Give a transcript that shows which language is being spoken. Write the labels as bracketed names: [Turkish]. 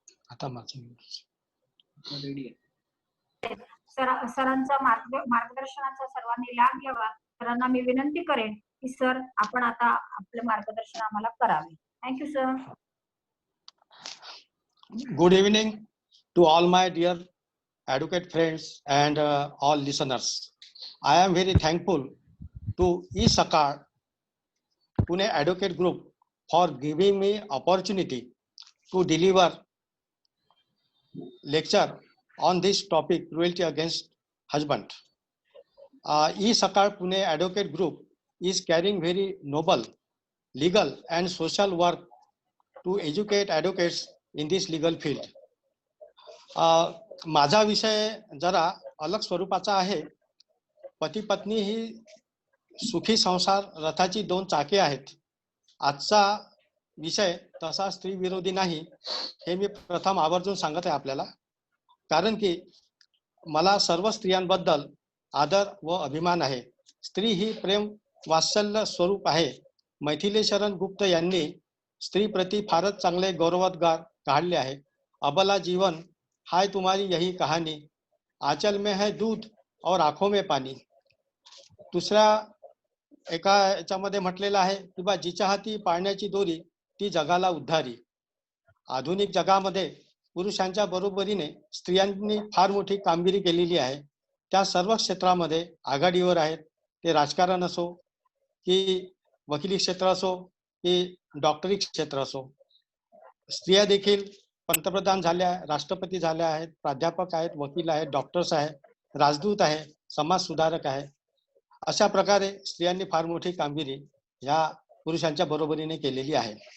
[Marathi] आता माझं सरांचा मार्गदर्शनाचा सर्वांनी लाभ घ्यावा. सरांना मी विनंती करेन की सर आपण आता आपले मार्गदर्शन आम्हाला करावे. Thank you sir. [English] Good evening to all my dear advocate friends and all listeners. I am very thankful to E-Sakar Pune Advocate Group for giving me opportunity to deliver lecture on this topic, cruelty against husband. E-Sakar Pune Advocate Group is carrying very noble legal and social work to educate advocates in this legal field. [Marathi] माझा विषय जरा अलग स्वरूपाचा आहे. पती पत्नी ही सुखी संसार रथाची दोन चाके आहेत. आजचा विषय तसा स्त्री विरोधी नाही हे मी प्रथम आवर्जून सांगत आहे आपल्याला, कारण की मला सर्व स्त्रियांबद्दल आदर व अभिमान आहे. स्त्री ही प्रेम वात्सल्य स्वरूप आहे. मैथिली शरण गुप्त यांनी स्त्री प्रति फारच चांगले गौरवोद्गार काढले आहे. [Hindi] अबला जीवन हाय तुम्हारी यही कहानी, आंचल में है दूध और आंखों में पानी. [Marathi] दुसऱ्या एका याच्यामध्ये म्हटलेलं आहे की बा जिच्या हाती पाळण्याची दोरी ती जगाला उद्धारी. आधुनिक जगामध्ये पुरुषांच्या बरोबरीने स्त्रियांनी फार मोठी कामगिरी केलेली आहे. त्या सर्व क्षेत्रामध्ये आघाडीवर आहेत. ते राजकारण असो की वकिली क्षेत्र असो की डॉक्टरी क्षेत्र असो. स्त्रिया देखील पंतप्रधान झाल्या, राष्ट्रपती झाल्या आहेत, प्राध्यापक आहेत, वकील आहेत, डॉक्टर्स आहेत, राजदूत आहे, समाज सुधारक आहे. अशा प्रकारे स्त्रियांनी फार मोठी कामगिरी ह्या पुरुषांच्या बरोबरीने केलेली आहे.